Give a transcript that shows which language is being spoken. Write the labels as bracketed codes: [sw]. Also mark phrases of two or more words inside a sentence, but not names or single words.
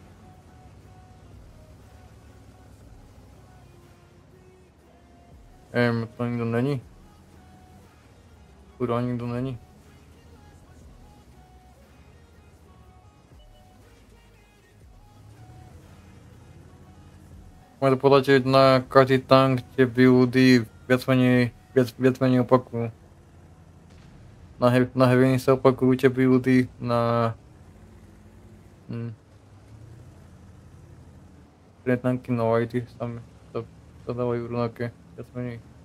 [cs] To nikdo není. Kurva, nikdo není. Můžete podletět na každý tank, [sk] tie buildy viac menej opakujú. Na heavy sa opakujú tie buildy, na pre tanky na lighty sa dávajú rovnaké, viac menej.